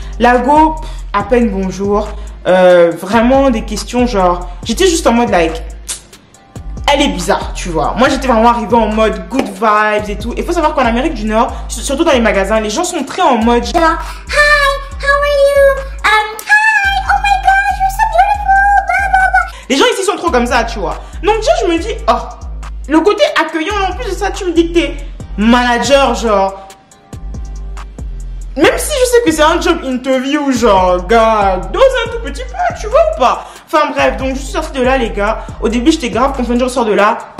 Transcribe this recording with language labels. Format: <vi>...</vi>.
<fr>La go, à peine bonjour, vraiment des questions genre, j'étais juste en mode like, elle est bizarre, tu vois. Moi, j'étais vraiment arrivée en mode</fr> <en>good vibes</en> <fr>et tout. Il faut savoir qu'en Amérique du Nord, surtout dans les magasins, les gens sont très en mode genre,</fr> <en>hi, how are you? Hi, oh my god, you're so beautiful, blah blah blah.</en> <fr>Les gens ici sont trop comme ça, tu vois. Donc, déjà, je me dis, oh, le côté accueillant, en plus de ça, tu me dis que t'es manager, genre. Même si je sais que c'est un</fr> <en>job interview,</en> <fr>genre, gars, dose un tout petit peu, tu vois ou pas? Enfin bref, donc je suis sortie de là, les gars. Au début, j'étais grave confiante, je sors de là.</fr>